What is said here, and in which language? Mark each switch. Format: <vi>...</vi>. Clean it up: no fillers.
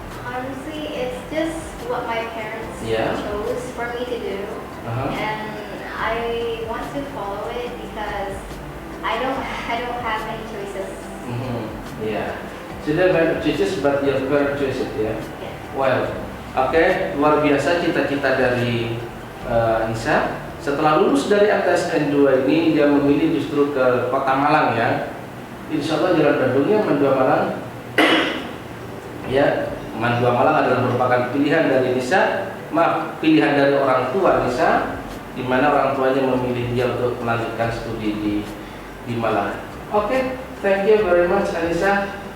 <en>honestly, it's just what my parents Yeah. chose for me to do. Uh-huh. And I want to follow it because I don't have any choices. Yeah. So there are choices, but your parents choose it, yeah. Yeah.</en> <id>Well, oke, luar biasa cita-cita dari Nisa. Setelah lulus dari ATSN 2 ini, dia memilih justru ke Kota Malang ya. Insya Allah Jalan Bandungnya MAN 2 Malang. Ya, MAN 2 Malang adalah merupakan pilihan dari Nisa, pilihan dari orang tua Nisa, di mana orang tuanya memilih dia untuk melanjutkan studi di Malang.</id> <en>Oke, thank you very much Anissa.</en>